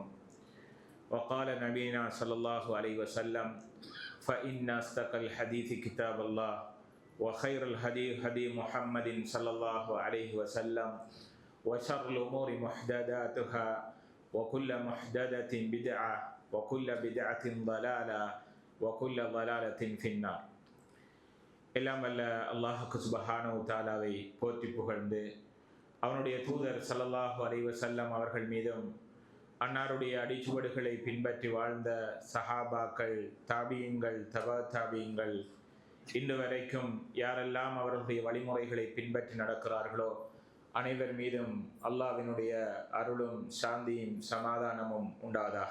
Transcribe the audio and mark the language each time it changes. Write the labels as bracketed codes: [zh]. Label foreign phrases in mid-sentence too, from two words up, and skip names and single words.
[ar] وقال نبينا صلى الله عليه وسلم: فإن أصدق الحديث كتاب الله وخير الهدي هدي محمد صلى الله عليه وسلم وشر الأمور محدثاتها وكل محدثة بدعة وكل بدعة ضلالة وكل ضلالة في النار. [ta] எல்லாம் வல்ல அல்லாஹுக்கு சுப்ஹானஹு தஆலாவை போற்றி புகழ்ந்து, அவனுடைய தூதர் [ar] صلى الله عليه وسلم [ta] அவர்கள் மீதும், அன்னாருடைய அடிச்சுவடுகளை பின்பற்றி வாழ்ந்த சஹாபாக்கள், தாபியீன்கள், தபா தாபியீன்கள், இன்று வரைக்கும் யாரெல்லாம் அவர்களுடைய வழிமுறைகளை பின்பற்றி நடக்கிறார்களோ அனைவர் மீதும் அல்லாஹ்வினுடைய அருளும் சாந்தியும் சமாதானமும் உண்டாவதாக.